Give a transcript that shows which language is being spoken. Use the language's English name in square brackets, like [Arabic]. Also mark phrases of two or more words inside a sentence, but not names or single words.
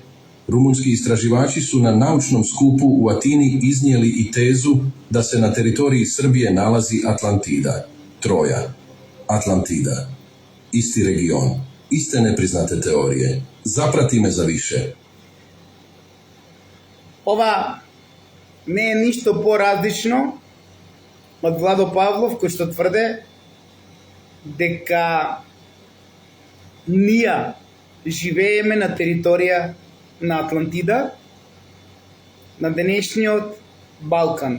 [Serbian] Rumunski istraživači su na naučnom skupu u Atini iznijeli i tezu da se na teritoriji Srbije nalazi Atlantida, Troja. Atlantida. Isti region. Iste nepriznate teorije. Zaprati me za više. [Macedonian] Ова не е ништо поразлично од Владо Павлов, кој што тврде дека ние живееме на територија на Атлантида, на денешниот Балкан.